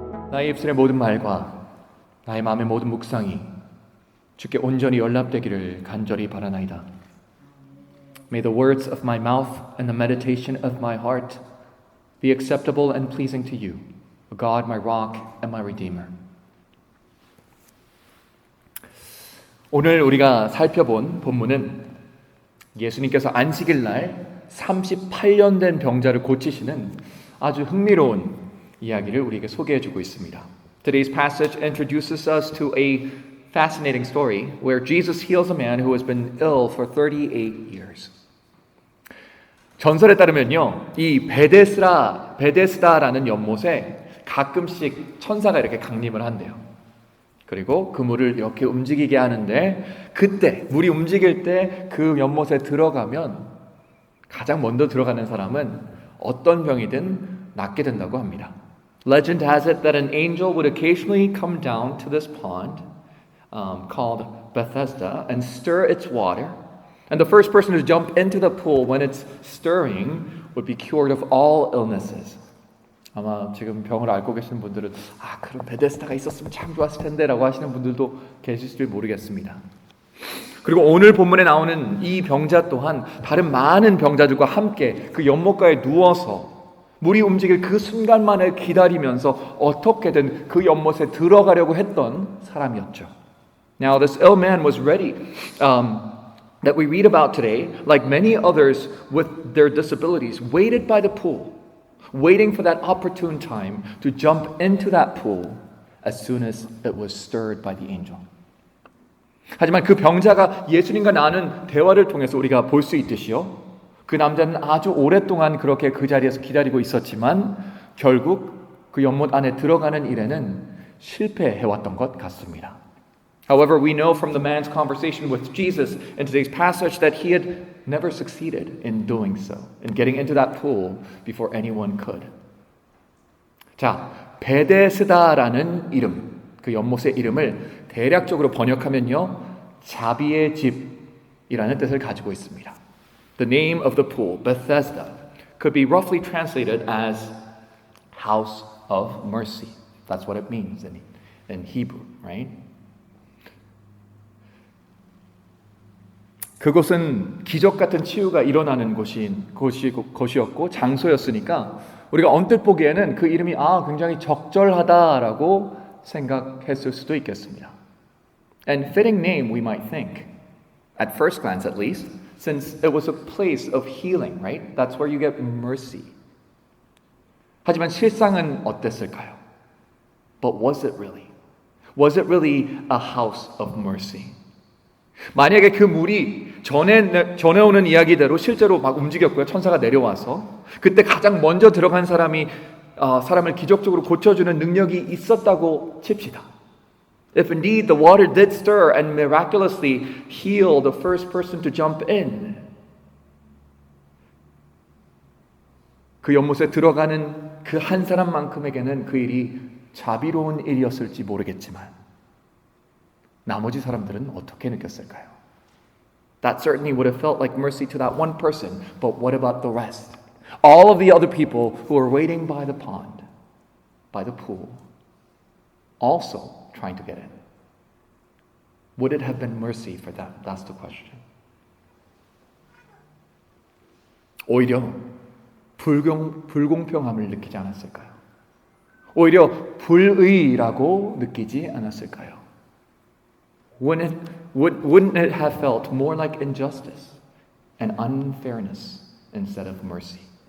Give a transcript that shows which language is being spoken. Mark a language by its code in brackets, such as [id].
[ko] 나의 입술의 모든 말과 나의 마음의 모든 묵상이 주께 온전히 연락되기를 간절히 바라나이다. [en] May the words of my mouth and the meditation of my heart be acceptable and pleasing to you, O God, my rock and my redeemer. [ko] 오늘 우리가 살펴본 본문은 예수님께서 안식일 날 38년 된 병자를 고치시는 아주 흥미로운 이야기를 우리에게 소개해주고 있습니다. [en] Today's passage introduces us to a fascinating story where Jesus heals a man who has been ill for 38 years. [ko] 전설에 따르면요, 이 베데스다라는 연못에 가끔씩 천사가 이렇게 강림을 한대요. 그리고 그 물을 이렇게 움직이게 하는데 그때 물이 움직일 때 그 연못에 들어가면 가장 먼저 들어가는 사람은 어떤 병이든 낫게 된다고 합니다. [en] Legend has it that an angel would occasionally come down to this pond called Bethesda and stir its water. And the first person to jump into the pool when it's stirring would be cured of all illnesses. [ko] 아마 지금 병을 앓고 계시는 분들은 그럼 베데스다가 있었으면 참 좋았을 텐데 라고 하시는 분들도 계실지 모르겠습니다. 그리고 오늘 본문에 나오는 이 병자 또한 다른 많은 병자들과 함께 그 연못가에 누워서 물이 움직일 그 순간만을 기다리면서 어떻게든 그 연못에 들어가려고 했던 사람이었죠. [en] Now this ill man was ready that we read about today, like many others with their disabilities, waited by the pool, waiting for that opportune time to jump into that pool as soon as it was stirred by the angel. [ko] 하지만 그 병자가 예수님과 나눈 대화를 통해서 우리가 볼 수 있듯이요, 그 남자는 아주 오랫동안 그렇게 그 자리에서 기다리고 있었지만 결국 그 연못 안에 들어가는 일에는 실패해왔던 것 같습니다. [en] However, we know from the man's conversation with Jesus in today's passage that he had never succeeded in doing so, in getting into that pool before anyone could. [ko] 자, 베데스다라는 이름, 그 연못의 이름을 대략적으로 번역하면요, 자비의 집이라는 뜻을 가지고 있습니다. [en] The name of the pool, Bethesda, could be roughly translated as house of mercy. That's what it means in Hebrew, right? [ko] 그곳은 기적 같은 치유가 일어나는 곳이었고 장소였으니까 우리가 언뜻 보기에는 그 이름이 굉장히 적절하다라고 생각했을 수도 있겠습니다. [en] And fitting name we might think, at first glance at least, since it was a place of healing, right? That's where you get mercy. [ko] 하지만 실상은 어땠을까요? [en] But was it really? Was it really a house of mercy? [ko] 만약에 그 물이 전해오는 이야기대로 실제로 막 움직였고요. 천사가 내려와서 그때 가장 먼저 들어간 사람이 사람을 기적적으로 고쳐주는 능력이 있었다고 칩시다. [en] If indeed the water did stir and miraculously heal the first person to jump in, [ko] 그 연못에 들어가는 그 한 사람만큼에게는 그 일이 자비로운 일이었을지 모르겠지만 나머지 사람들은 어떻게 느꼈을까요? [en] That certainly would have felt like mercy to that one person, but what about the rest? All of the other people who were waiting by the pond, by the pool, also trying to get in. Would it have been mercy for them? That's the question. [ko] 오히려 불공평함을 느끼지 않았을까요? 오히려 불의라고 느끼지 않았을까요? [en] Wouldn't it have felt more like injustice and unfairness instead of mercy?